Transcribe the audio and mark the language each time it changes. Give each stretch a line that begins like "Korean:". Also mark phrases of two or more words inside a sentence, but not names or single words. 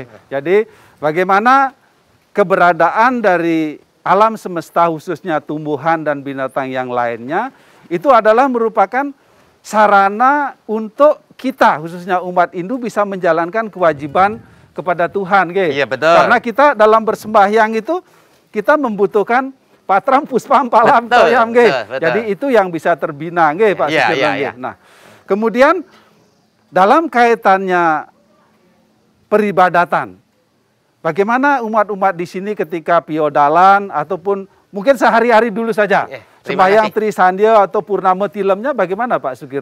Indonesian: Jadi bagaimana keberadaan dari alam semesta khususnya tumbuhan dan binatang yang lainnya itu adalah merupakan sarana untuk kita khususnya umat Hindu bisa menjalankan kewajiban kepada Tuhan, Iya, betul. Karena kita dalam bersembahyang itu kita membutuhkan
Sanskrit: पत्रं पुष्पं फलं तोयं,
Indonesian: Jadi itu yang bisa terbina, Pak Sukirno. Iya. Nah, kemudian dalam kaitannya peribadatan, bagaimana umat-umat di sini ketika piodalan ataupun mungkin sehari-hari dulu saja, sembahyang Trisandya atau Purnama Tilemnya bagaimana Pak Sukirno?